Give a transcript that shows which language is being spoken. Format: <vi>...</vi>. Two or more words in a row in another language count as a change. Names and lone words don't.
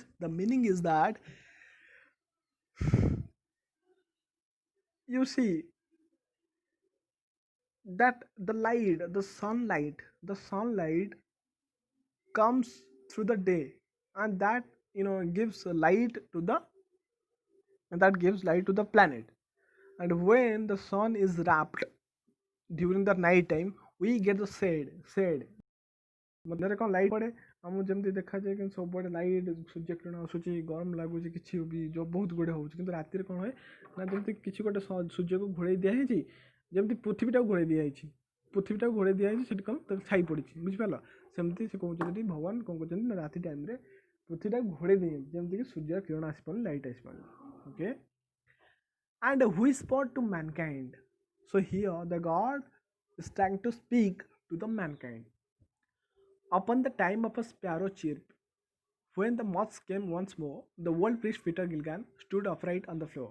<en>The meaning is that you see that the sunlight comes through the day, and that gives light to the planet. And when the sun is wrapped during the night time, we get the shade.</en> <or>ମଧ୍ୟରେ କ'ଣ ଲାଇଟ୍ ପଡ଼େ, ଆମକୁ ଯେମିତି ଦେଖାଯାଏ କିନ୍ତୁ ସବୁଆଡ଼େ ଲାଇଟ୍, ସୂର୍ଯ୍ୟ କିରଣ ଆସୁଛି, ଗରମ ଲାଗୁଛି, କିଛି ବି ବହୁତ ଗୁଡ଼େ ହେଉଛି, କିନ୍ତୁ ରାତିରେ କ'ଣ ହୁଏ ନା, ଯେମିତି କିଛି ଗୋଟେ ସୂର୍ଯ୍ୟକୁ ଘୋଡ଼େଇ ଦିଆହେଇଛି, ଯେମିତି ପୃଥିବୀଟାକୁ ଘୋଡ଼େଇ ଦିଆହେଇଛି, ପୃଥିବୀଟାକୁ ଘୋଡ଼େଇ ଦିଆଯାଇଛି, ସେଠି କ'ଣ ତାକୁ ଛାଇ ପଡ଼ିଛି, ବୁଝିପାରିଲ? ସେମିତି ସେ କହୁଛନ୍ତି ଏଠି, ଭଗବାନ କ'ଣ କରୁଛନ୍ତି ନା ରାତି ଟାଇମ୍ରେ ପୃଥିବୀଟାକୁ ଘୋଡ଼େଇ ଦେଇଛନ୍ତି, ଯେମିତିକି ସୂର୍ଯ୍ୟ କିରଣ ଆସିପାରୁନି, ଲାଇଟ୍ ଆସିପାରୁନି। ଓକେ,</or> <en>and whispered to mankind. So here the God is trying to speak to the mankind. Upon the time of a sparrow chirp, when the moths came once more, the world priest Peter Gilligan stood upright on the floor.</en>